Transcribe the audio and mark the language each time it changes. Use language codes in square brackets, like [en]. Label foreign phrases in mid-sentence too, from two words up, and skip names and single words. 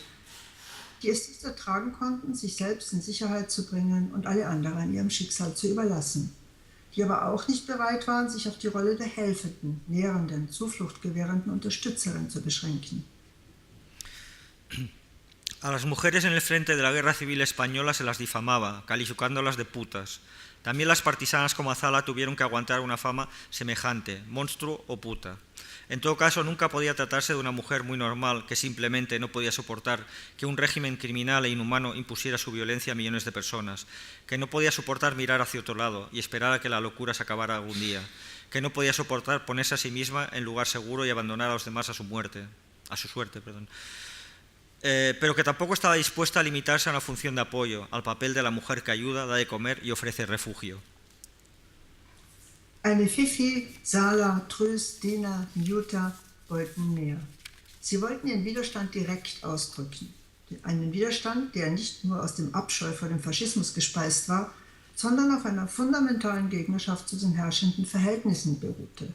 [de] Die es nicht ertragen konnten, sich selbst in Sicherheit zu bringen und alle anderen ihrem Schicksal zu überlassen. Die aber auch nicht bereit waren, sich auf die Rolle der helfenden, nährenden, Zuflucht gewährenden Unterstützerin zu beschränken. [es] A las mujeres en el frente de la Guerra Civil Española se las difamaba, calificándolas de putas. También las partisanas como Azala tuvieron que aguantar una fama semejante, monstruo o puta. En todo caso, nunca podía tratarse de una mujer muy normal que simplemente no podía soportar que un régimen criminal e inhumano impusiera su violencia a millones de personas, que no podía soportar mirar hacia otro lado y esperar a que la locura se acabara algún día, que no podía soportar ponerse a sí misma en lugar seguro y abandonar a los demás a su suerte. Pero que tampoco estaba dispuesta a limitarse a una función de apoyo, al papel de la mujer que ayuda, da de comer y ofrece refugio. [de] Eine Fifi, Sala, Trös, Dina, Jutta wollten mehr. Sie wollten ihren Widerstand direkt ausdrücken. Einen Widerstand, der nicht nur aus dem Abscheu vor dem Faschismus gespeist war, sondern auf einer fundamentalen Gegnerschaft zu den herrschenden Verhältnissen beruhte.